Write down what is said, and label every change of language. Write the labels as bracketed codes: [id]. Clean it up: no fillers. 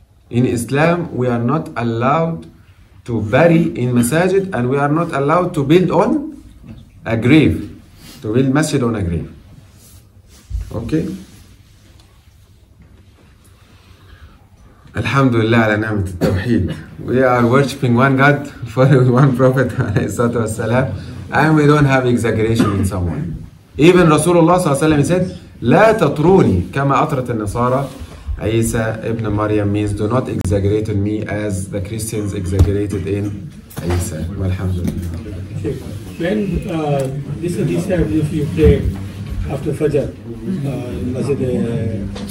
[en] In Islam, we are not allowed to bury in masajid, and we are not allowed to build on a grave, to build masjid on a grave. Okay? [ar] Alhamdulillah ala ni'mat al-tawheed. [en] We are worshipping one God, following one Prophet [ar] والسلام, [en] and we don't have exaggeration in someone. Even Rasulullah ﷺ said, [ar] لا تطروني كما أطرت النصارى. [en] Isa ibn Maryam means do not exaggerate on me as the Christians exaggerated in Isa. Alhamdulillah. When this hadith said if you pray after Fajr, Masjid